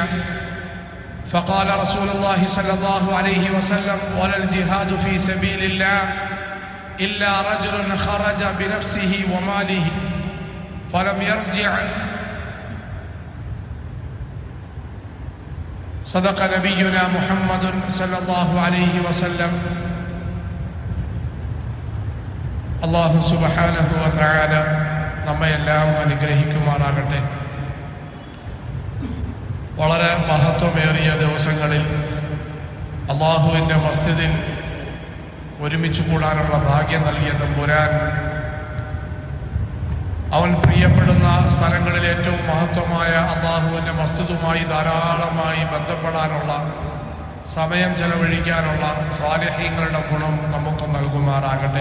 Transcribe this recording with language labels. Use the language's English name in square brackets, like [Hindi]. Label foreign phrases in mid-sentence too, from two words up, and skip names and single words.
[Arabic] فقال رسول الله صلى الله عليه وسلم: ولا الجهاد في سبيل الله إلا رجل خرج بنفسه وماله فلم يرجع. صدق نبينا محمد صلى الله عليه وسلم. الله سبحانه وتعالى [Malayalam] നമ്മയെല്ലാം അനുഗ്രഹിക്കുമാറാകട്ടെ. വളരെ മഹത്വമേറിയ ദിവസങ്ങളിൽ അല്ലാഹുവിൻ്റെ മസ്ജിദിൽ ഒരുമിച്ച് കൂടാനുള്ള ഭാഗ്യം നൽകിയ തമ്പുരാൻ അവൻ പ്രിയപ്പെടുന്ന സ്ഥലങ്ങളിൽ ഏറ്റവും മഹത്വമായ അല്ലാഹുവിൻ്റെ മസ്ജിദുമായി ധാരാളമായി ബന്ധപ്പെടാനുള്ള സമയം ചെലവഴിക്കാനുള്ള സ്വാലിഹീങ്ങളുടെ ഗുണം നമുക്ക് നൽകുമാറാകട്ടെ.